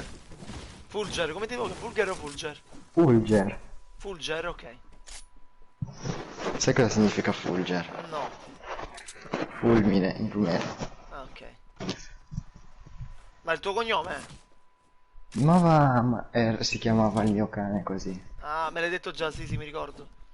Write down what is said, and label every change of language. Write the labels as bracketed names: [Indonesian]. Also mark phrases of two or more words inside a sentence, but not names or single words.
[Italian] Fulger, come ti dico? Fulger o Fulger? Fulger. Fulger, ok. Sai cosa significa Fulger? No. Fulmine in rumeno. Ah, ok. Ma il tuo cognome? Si chiamava il mio cane così. Ah, me l'hai detto già, sì, mi ricordo.